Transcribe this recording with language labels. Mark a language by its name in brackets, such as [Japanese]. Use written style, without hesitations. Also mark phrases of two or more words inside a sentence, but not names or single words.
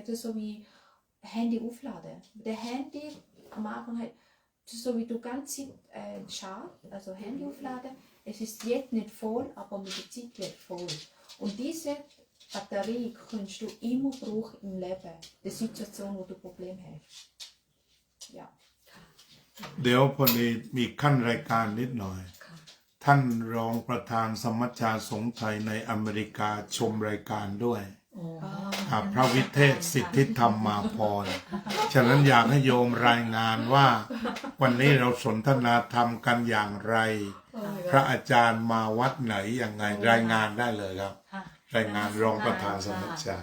[German] Das ist so wie Handy aufladen. Der Handy am Anfang halt, so wie du ganz Zeit also Handy aufladen, es ist jetzt nicht voll, aber mit der Zeit wird voll. Und diese Batterie kannst du immer brauchen im Leben, der Situation, wo du Probleme hast. Ja. [Thai] เดี๋ยวพอดีมีขั้นรายการนิดหน่อย ท่านรองประธานสมัชชาสงฆ์ไทยในอเมริกาชมรายการด้วยพระวิเทศสิทธิธรรมมาพรฉะนั้นอยากให้โยมรายงานว่าวันนี้เราสนทนาธรรมกันอย่างไร พระอาจารย์มาวัดไหนอย่างไงรายงานได้เลยครับ รายงานรองประธานสมัชชา